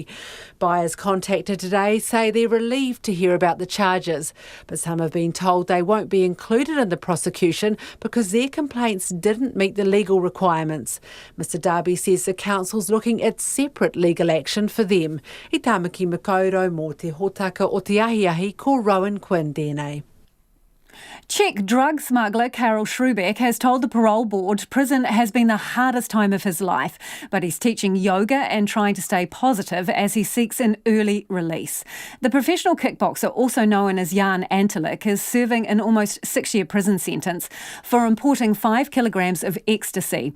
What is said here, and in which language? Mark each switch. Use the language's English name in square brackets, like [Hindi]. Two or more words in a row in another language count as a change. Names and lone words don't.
[English] Buyers contacted today say they're relieved to hear about the charges, but some have been told they won't be included in the prosecution because their complaints didn't meet the legal requirements. Mr Darby says the council's looking at separate legal action for them. [Māori] I tāmaki makaurau mō te hōtaka o te ahiahi ko Rowan Quinn tēnei. [English] Czech drug smuggler Karel Schrubeck has told the Parole Board prison has been the hardest time of his life, but he's teaching yoga and trying to stay positive as he seeks an early release. The professional kickboxer, also known as Jan Antalik, is serving an almost 6-year prison sentence for importing 5 kilograms of ecstasy.